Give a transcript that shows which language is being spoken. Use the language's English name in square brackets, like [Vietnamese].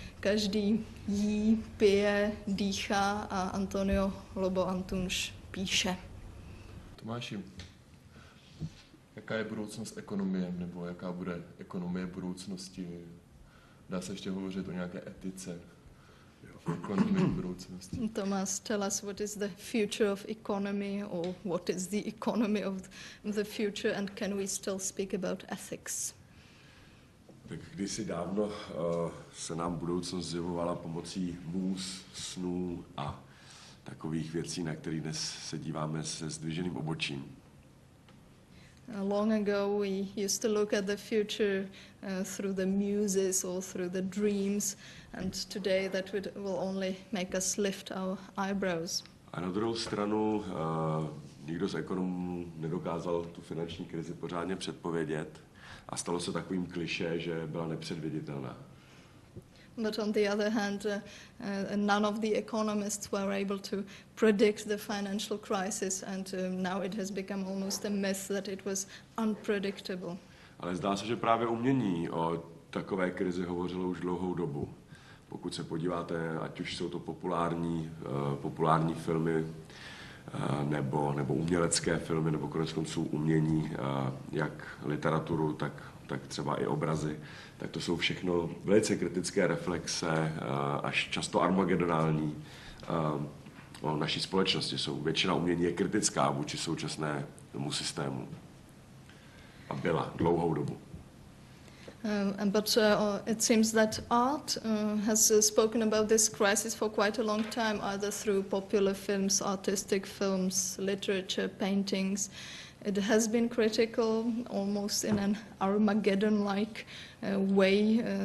[Czech] Každý jí, pije, dýchá a Antonio Lobo Antunes píše. Tomáši, jaká je budoucnost ekonomie, nebo jaká bude ekonomie budoucnosti? Dá se ještě hovořit o nějaké etice ekonomie budoucnosti? [English] Thomas, tell us what is the future of economy or what is the economy of the future and can we still speak about ethics? [Czech] Tak kdysi dávno se nám budoucnost zjevovala pomocí můz, snů a takových věcí, na které dnes se díváme se zdviženým obočím. [English] Long ago we used to look at the future through the muses or through the dreams and today that will only make us lift our eyebrows. [Czech] A na druhou stranu nikdo z ekonomů nedokázal tu finanční krizi pořádně předpovědět a stalo se takovým klišé, že byla nepředviditelná. [English] But on the other hand, none of the economists were able to predict the financial crisis and now it has become almost a myth that it was unpredictable. [Czech] Ale zdá se, že právě umění o takové krizi hovořilo už dlouhou dobu. Pokud se podíváte, ať už jsou to populární filmy, nebo umělecké filmy, nebo koneckonců umění, jak literaturu, tak třeba i obrazy, tak to jsou všechno velice kritické reflexe, až často armagedonální o naší společnosti. Většina umění je kritická vůči současnému systému. A byla dlouhou dobu. [English] But it seems that art has spoken about this crisis for quite a long time, either through popular films, artistic films, literature, paintings. It has been critical, almost in an Armageddon-like way.